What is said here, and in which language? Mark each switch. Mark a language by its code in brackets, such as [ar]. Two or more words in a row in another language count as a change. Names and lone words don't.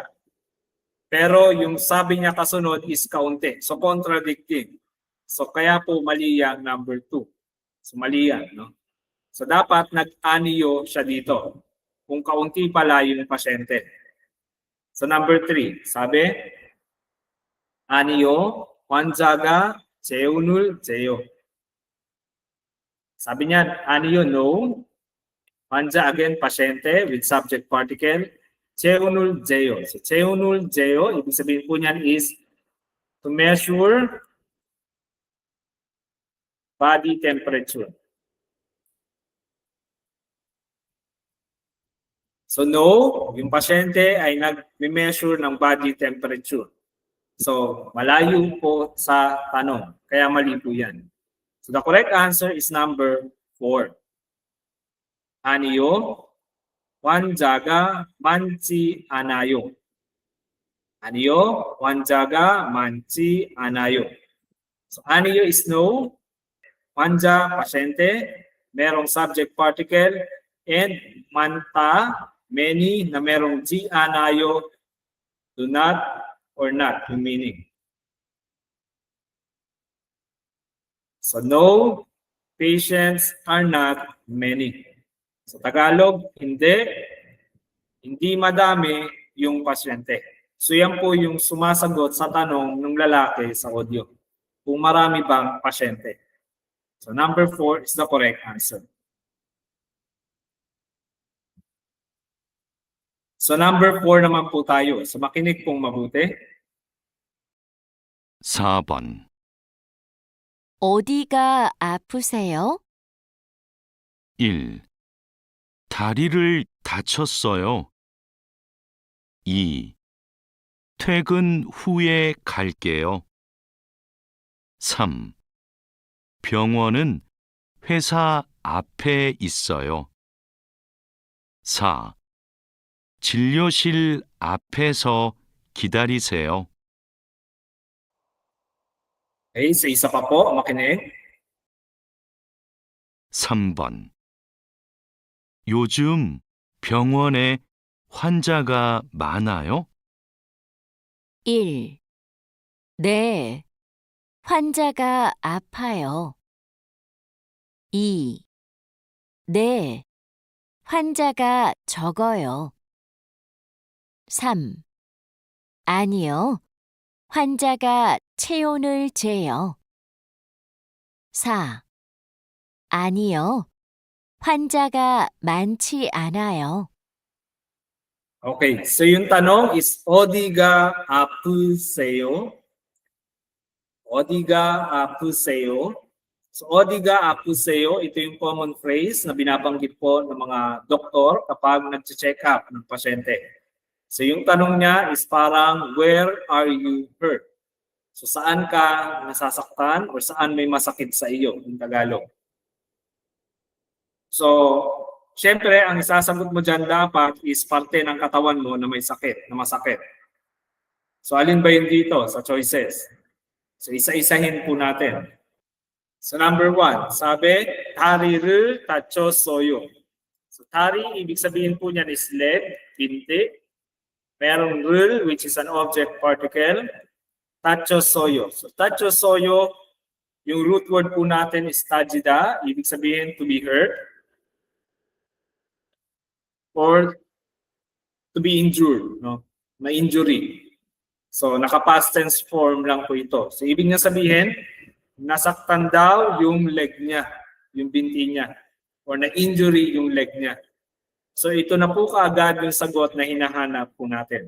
[tl] Pero yung sabi niya kasunod is kaunti. [en] So contradicting. [tl] So kaya po mali yan number 2. So mali yan, no? So dapat nag-aniyo siya dito. Kung kaunti pala yung pasyente. So number 3, sabi, [ko] aniyo, 환자가 재운을 재요. [tl] Sabi niya, aniyo, no. [en] 환자 again, pasyente with subject particle. [ko] 재운을 재요. So 재운을 재요, [tl] ibig sabihin po niyan is [en] to measure body temperature. So no, [tl] yung pasyente ay nag-measure ng [en] body temperature. [tl] So malayo po sa tanong, kaya mali po yan. [en] So the correct answer is number 4. [ko] 아니요, 환자가 많지 않아요. 아니요, 환자가 많지 않아요. [en] So 아니요 is no. [ko] 환자, [en] pasyente, merong subject particle, and manta, many, [tl] na merong G, anayo, [en] do not or not, yung meaning. So no, patients are not many. [tl] Sa Tagalog, hindi madami yung pasyente. So yan po yung sumasagot sa tanong ng lalaki sa audio. Kung marami bang pasyente. [en] So number 4 is the correct answer. [tl] So number 4 naman po tayo. So makinig pong mabuti. [ko] 4번. 어디가 아프세요? 1. 다리를 다쳤어요. 2. 퇴근 후에 갈게요. 3. 병원은 회사 앞에 있어요. 4. 진료실 앞에서 기다리세요. [tl] Okay, sa isa pa po, makinig. [ko] 3번. 요즘 병원에 환자가 많아요? 1. 네, 환자가 아파요. 2. 네, 환자가 적어요. 3. 아니요, 환자가 체온을 재요. 4. 아니요, 환자가 많지 않아요. [tl] Okay, so yung tanong is [ko] 어디가 아프세요? 어디가 아프세요? So 어디가 아프세요, [tl] ito yung common phrase na binabanggit po ng mga doktor kapag nag-check up ng pasyente. So yung tanong niya is parang, [en] where are you hurt? [tl] So saan ka nasasaktan or saan may masakit sa iyo in Tagalog? So, syempre, ang isasagot mo dyan dapat is parte ng katawan mo na may sakit, na masakit. So alin ba yun dito sa choices? So isa-isahin po natin. So number 1, sabi, [ko] 다리를 다쳤어요. [tl] So tari, ibig sabihin po niyan is leg, binti. Merong 를, [en] which is an object particle. [ko] 다쳤어요. So 다쳤어요, [tl] yung root word po natin is tajida, ibig sabihin [en] to be hurt. Or to be injured, no? [tl] Na-injury. So naka-past tense form lang po ito. So ibig niya sabihin, nasaktan daw yung leg niya, yung binti niya, or na-injury yung leg niya. So ito na po kaagad yung sagot na hinahanap po natin.